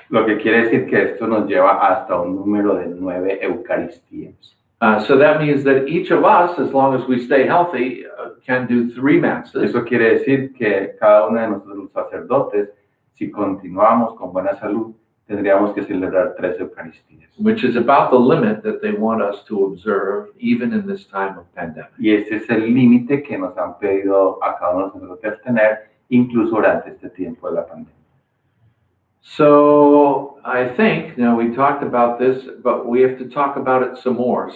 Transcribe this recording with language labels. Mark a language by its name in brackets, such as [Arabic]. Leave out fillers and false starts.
[Spanish] Lo que quiere decir que esto nos lleva hasta un número de 9 Eucaristías. [English] So that means that each of us, as long as we stay healthy, can do 3 Masses. [Spanish] Eso quiere decir que cada uno de nosotros los sacerdotes, si continuamos con buena salud, tendríamos que celebrar 3 Eucaristías. [English] Which is about the limit that they want us to observe even in this time of pandemic. [Spanish] Y ese es el límite que nos han pedido a cada uno de nosotros tener, incluso durante este tiempo de la pandemia. [English] So I think, now we talked about this, but we have to talk about it some more.